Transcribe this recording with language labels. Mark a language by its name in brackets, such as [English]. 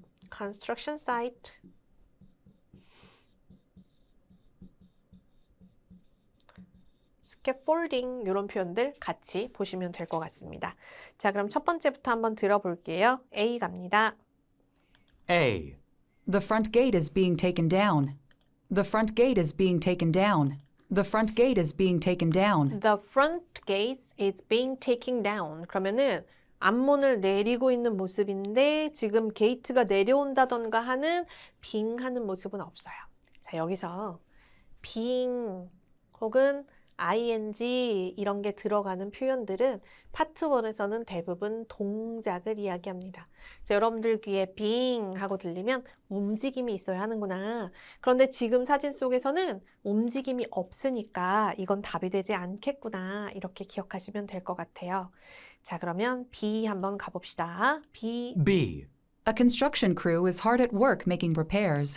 [English] construction site. [Korean] scaffolding 이런 표현들 같이 보시면 될 것 같습니다. 자, 그럼 첫 번째부터 한번 들어볼게요. A 갑니다. [English] A. The front gate is being taken down. The front gate is being taken down. The front gate is being taken down. The front gate is being taken down. [Korean] 그러면은 앞문을 내리고 있는 모습인데 지금 게이트가 내려온다던가 하는 being 하는 모습은 없어요. 자, 여기서 being 혹은 ing 이런 게 들어가는 표현들은 파트 1에서는 대부분 동작을 이야기합니다. 자, 여러분들 귀에 being 하고 들리면 움직임이 있어야 하는구나. 그런데 지금 사진 속에서는 움직임이 없으니까 이건 답이 되지 않겠구나. 이렇게 기억하시면 될 것 같아요. 자, 그러면 B 한번 가봅시다. [English] B. B. A construction crew is hard at work making repairs.